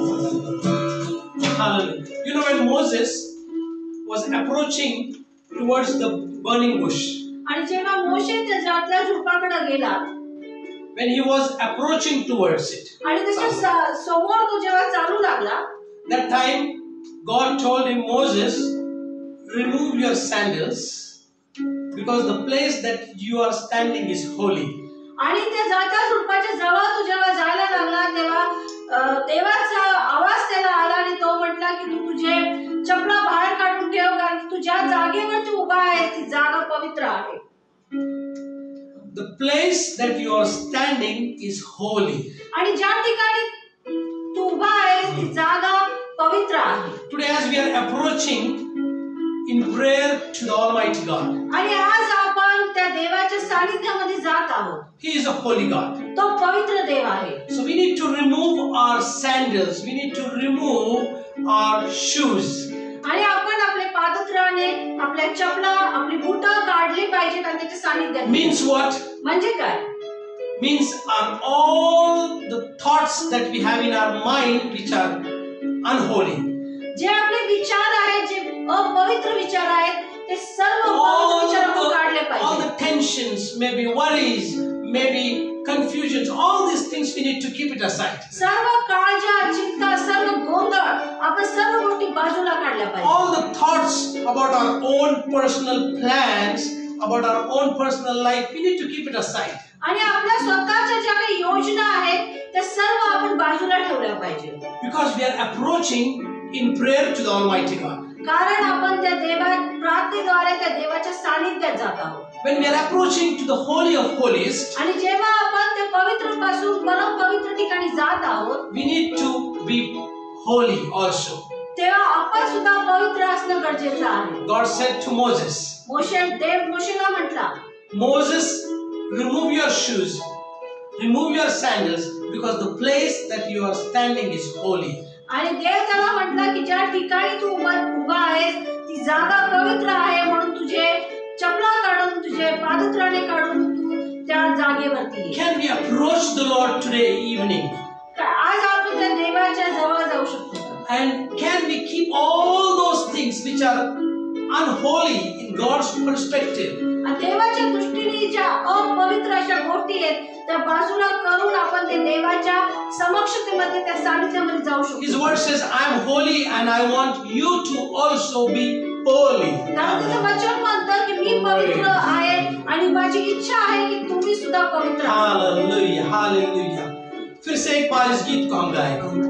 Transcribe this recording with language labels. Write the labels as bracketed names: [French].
[English] You know, when Moses was approaching towards the burning bush, [Marathi] आणि जेव्हा मोशे त्या झुडपाकडे गेला, [English] when he was approaching towards it, [Marathi] आणि त्याच्या समोर तो जेव्हा चालू लागला, [English] that time God told him, Moses, remove your sandals because the place that you are standing is holy. [Marathi] आणि त्या झुडपाच्या जवळ तो जेव्हा जायला लागला तेव्हा देवाचा आवाज त्याला आला आणि तो म्हटला की तू तुझे चपला बाहेर काढून ठेव, कारण तू ज्या जागेवरती उभा आहे ती जागा पवित्र आहे. [English] The place that you are standing is holy. [Marathi] आणि ज्या ठिकाणी तू उभा आहे ती जागा पवित्र आहे. [English] Today as we are approaching in prayer to the Almighty God, [Marathi] आणि आज आपण त्या देवाच्या सानिध्यामध्ये जात आहोत. [English] He is a holy God. [Marathi] तो पवित्र देव आहे. [English] So we need to remove our sandals. We need to remove our shoes. [Marathi] आणि आपण आपले पादत्राणे, आपल्या चपला, आपली बूट काढली पाहिजेत आणि त्याच्या सानिध्यात. [English] Means what? [Marathi] म्हणजे काय? [English] Means are all the thoughts that we have in our mind which are unholy. [Marathi] जे आपले विचार आहेत, जे अपवित्र विचार आहेत, ते सर्व विचार आपण काढले पाहिजे. [English] All the tensions, maybe worries, maybe confusions, all these things we need to keep it aside. [Marathi] सर्व काळजा, चिंता, सर्व गोंधळ आपण सर्व गोष्टी बाजूला काढल्या पाहिजे. [English] All the thoughts about our own personal plans, about our own personal life, we need to keep it aside. [Marathi] आणि आपल्या स्वतःच्या ज्या काही योजना आहेत त्या सर्व आपण बाजूला ठेवल्या पाहिजे. [English] Because we are approaching in prayer to the Almighty God. [Marathi] कारण आपण त्या प्रार्थनेद्वारे त्या देवाच्या सानिध्यात जात आहोत. [English] When we are approaching to the Holy of Holies, [Marathi] आणि जेव्हा आपण त्या पवित्र पासून परम पवित्र ठिकाणी जात आहोत, [English] we need to be holy also. [Marathi] तेव्हा आपण सुद्धा पवित्र असणं गरजेचं आहे. [English] God said to Moses, [Marathi] मोशेला म्हटला, [English] Moses, remove your shoes, remove your sandals, because the place that you are standing is holy. [Marathi] आणि देव त्याला म्हटला की ज्या ठिकाणी तू उभा आहेस ती जागा पवित्र आहे, म्हणून तुझे चपला काढून, तुझे पादत्राणे काढून तू त्या जागेवरती ये. [English] Can we approach the Lord today evening? [Marathi] आज आपण त्या देवाच्या जवळ जाऊ शकतो. [English] And can we keep all those things which are unholy in God's perspective? [Marathi] देवाच्या दृष्टीने ज्या अपवित्र अशा गोष्टी आहेत त्या बाजूला करून आपण ते देवाच्या समक्षतेमध्ये, त्या सानिध्यामध्ये जाऊ शकतो. [English] His word says, I am holy and I want you to also be holy. [Marathi] कारण त्याचं वचन म्हणतं की मी पवित्र आहे आणि माझी इच्छा आहे की तुम्ही सुद्धा पवित्र व्हा. [English] Hallelujah, hallelujah. [Hindi] फिर से एक बार इस गीत को हम गाएंगे.